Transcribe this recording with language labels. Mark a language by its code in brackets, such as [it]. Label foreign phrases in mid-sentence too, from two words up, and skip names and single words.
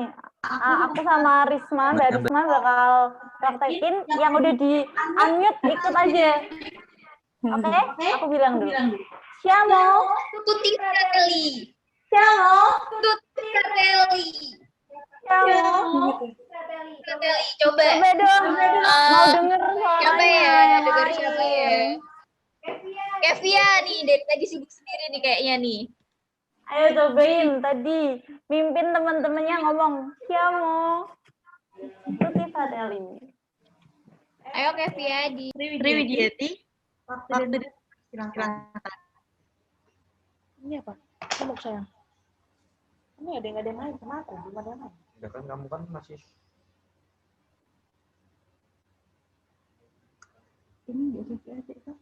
[id] Aku sama Risma, Mbak Risma bakal praktekin yang udah di unmute, ikut aja. Oke? Aku bilang dulu. [it] Siamo. Tutti fratelli. Siamo. Tutti fratelli. Siamo. Fratelli. [id] Coba. Coba dong. Mau denger suaranya. Siapa ya? yang Denger lain. siapa ya? Kevia nih, dari tadi sibuk sendiri nih kayaknya nih. Ayo cobain tadi. Mimpin teman-temannya ngomong. [it] Siamo. Tutti fratelli. [id] Ayo Kevia di Triwidiati. Waktu silakan. Ini apa? Kamu sayang. Ini ada yang main sama aku, belum ada yang main. Ya kan kamu kan masih Ini nggak bisa aja kan?